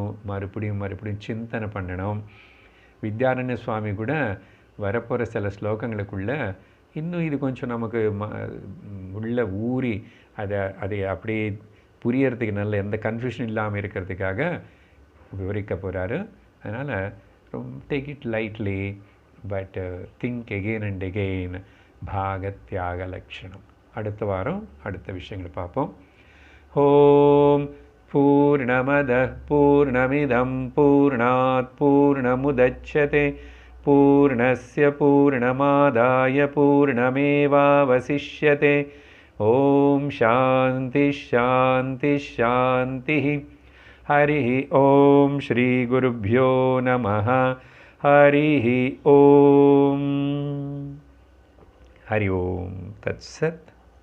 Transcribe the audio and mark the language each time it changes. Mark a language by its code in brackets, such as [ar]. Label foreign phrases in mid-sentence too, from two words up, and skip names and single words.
[ta] மறுபடியும் சிந்தனை பண்ணணும். வித்யாரண்ய சுவாமி கூட வரப்போகிற சில ஸ்லோகங்களுக்குள்ள இன்னும் இது கொஞ்சம் நமக்கு உள்ள ஊறி அதை அப்படியே புரியறதுக்கு நல்ல எந்த கன்ஃபியூஷன் இல்லாமல் இருக்கிறதுக்காக விவரிக்க போகிறாரு. [en] அதனால் take it lightly, but think again and again. [ta] பாகத்தியாக லட்சணம். அடுத்த வாரம் அடுத்த விஷயங்களை பார்ப்போம். [sa] ॐ पूर्णमदः पूर्णमिदं पूर्णात् पूर्णमुदच्यते पूर्णस्य पूर्णमादाय पूर्णमेवावशिष्यते. ॐ शान्ति शान्ति शान्ति. हरि ॐ श्री गुरुभ्यो नमः. हरि ॐ। हरि ॐ तत्सत्.